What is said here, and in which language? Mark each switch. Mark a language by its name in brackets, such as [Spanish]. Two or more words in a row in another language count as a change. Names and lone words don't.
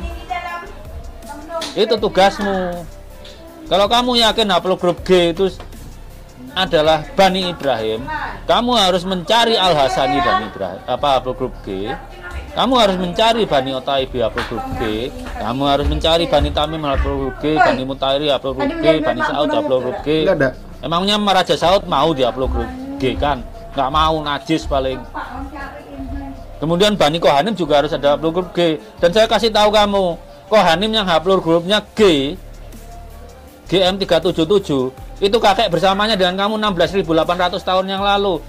[Indonesian] Itu tugasmu. Kalau kamu yakin haplogrup G itu adalah Bani Ibrahim, kamu harus mencari Al-Hasani Bani Ibrahim, haplogrup G. Kamu harus mencari Bani Otaibi haplogrup G. Kamu harus mencari Bani Tamim haplogrup G, Bani Mutairi haplogrup G, Bani Saud haplogrup G. Emangnya Raja Saud mau di haplogrup G kan? Nggak mau, najis paling. Kemudian Bani Kohanim juga harus ada haplogrup G. Dan saya kasih tahu kamu, Kohanim yang haplogrupnya G, GM377, itu kakek bersamanya dengan kamu 16.800 tahun yang lalu.